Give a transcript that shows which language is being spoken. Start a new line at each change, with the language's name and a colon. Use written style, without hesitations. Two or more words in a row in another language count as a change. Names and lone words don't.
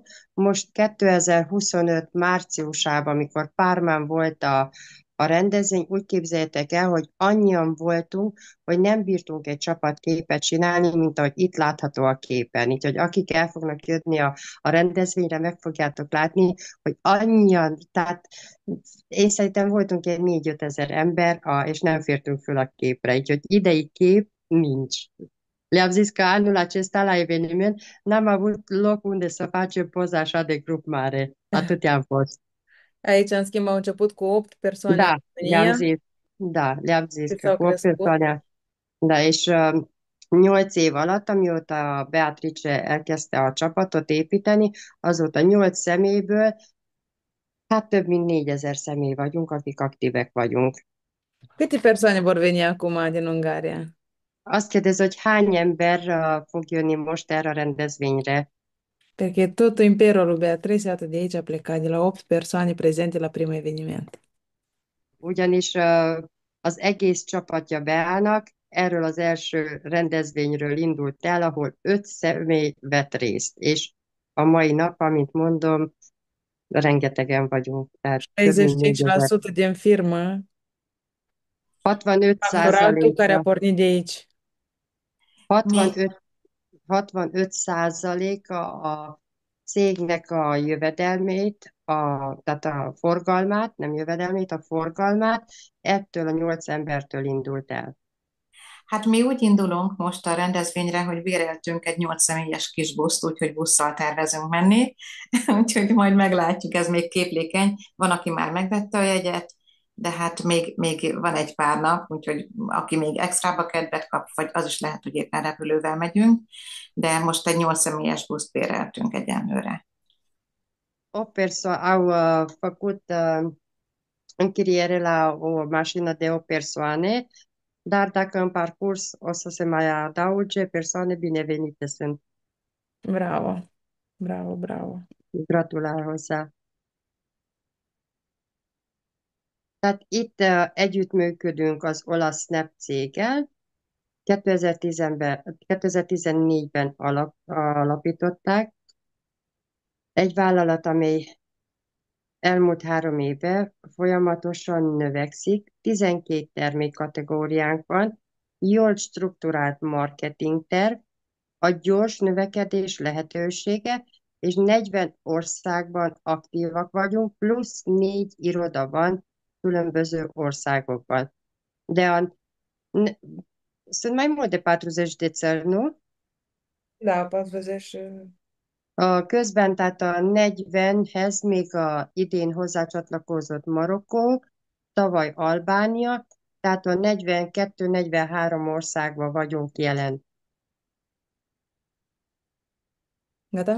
Hungarian: Most 2025 márciusában, amikor Pármán volt a rendezvény, úgy képzeljétek el, hogy annyian voltunk, hogy nem bírtunk egy csapatképet csinálni, mint ahogy itt látható a képen. Így, hogy akik el fognak jönni a rendezvényre, meg fogjátok látni, hogy annyian, tehát én szerintem voltunk egy 4-5 ezer ember, és nem fértünk föl a képre, így hogy idei kép nincs.
Romanian: Le-am zis că anul acesta la eveniment n-am avut loc unde să facem poza așa de grup mare. Atâtea am fost. Aici, în schimb, au început cu 8 persoane în Da, le-am România zis. Da, le-am zis și că s-au cu 8 crescut. persoane. Da,
Hungarian: és 8 év alatt, amióta Beatrice elkezdte a csapatot építeni, azóta 8 személyből, hát több mint 4000 személy vagyunk, akik aktívek vagyunk.
Romanian: Câte persoane vor veni acum din Ungaria?
Hungarian: Azt kérdez, hogy hány ember fog jönni most erre a rendezvényre,
Italian: Perché tutto
Romanian: imperiul lui Beatrice, iată, de aici a plecat, de la 8 persoane prezente la primul eveniment.
Hungarian: ugyanis az egész csapatja beállnak, erről az első rendezvényről indult el, ahol 5 személy vett részt, és a mai nap, amint mondom, rengetegen vagyunk, tehát több mint 4000.
Romanian: 65% din firmă 65 Doctoratul care a
Hungarian: százaléka,
Romanian: pornit de aici.
Hungarian: 65, 65 százaléka a cégnek a jövedelmét, tehát a forgalmát, nem jövedelmét, a forgalmát ettől a 8 embertől indult el. Hát mi úgy indulunk most a rendezvényre, hogy béreltünk egy 8 személyes kis buszt, úgyhogy busszal tervezünk menni, úgyhogy majd meglátjuk, ez még képlékeny. Van, aki már megvette a jegyet, de hát még van egy pár nap, úgyhogy aki még extrába kedvet kap, vagy az is lehet, hogy éppen repülővel megyünk, de most egy 8 személyes buszt béreltünk egyenlőre.
Romanian: Au făcut închiriere la o mașină de 8 persoane, dar dacă în parcurs o să se mai adauge persoane, binevenite sunt. Bravo, bravo, bravo.
Hungarian: Gratulál hozzá. Tehát itt együttműködünk az olasz Snap céggel. 2010-ben, 2014-ben alapították. Egy vállalat, amely elmúlt 3 éve folyamatosan növekszik. 12 termékkategóriánk van, jól strukturált marketingterv, a gyors növekedés lehetősége, és 40 országban aktívak vagyunk, plusz 4 iroda van különböző országokban.
Romanian: De n- sunt mai mult de 40 de țări, nu? Da, 40.
Hungarian: Közben, tehát a 40-hez még idén hozzácsatlakozott Marokkó, tavaly Albánia, tehát a 42-43 országban vagyunk jelen.
Romanian: Gata?